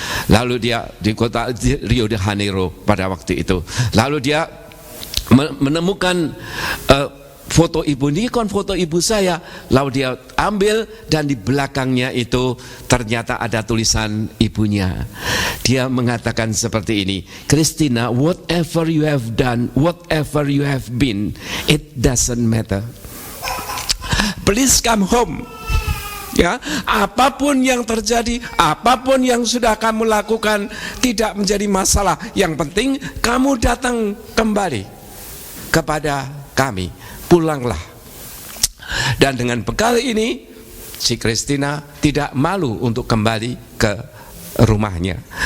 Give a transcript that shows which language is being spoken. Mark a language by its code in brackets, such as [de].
[id] Lalu dia di kota Rio de Janeiro pada waktu itu. Lalu dia menemukan foto ibu ini kan foto ibu saya. Lalu dia ambil dan di belakangnya itu ternyata ada tulisan ibunya. Dia mengatakan seperti ini, [en] Christina, whatever you have done, whatever you have been, it doesn't matter. Please come home. [id] Ya, apapun yang terjadi, apapun yang sudah kamu lakukan tidak menjadi masalah. Yang penting kamu datang kembali kepada kami. Pulanglah. Dan dengan bekal ini si Christina tidak malu untuk kembali ke rumahnya.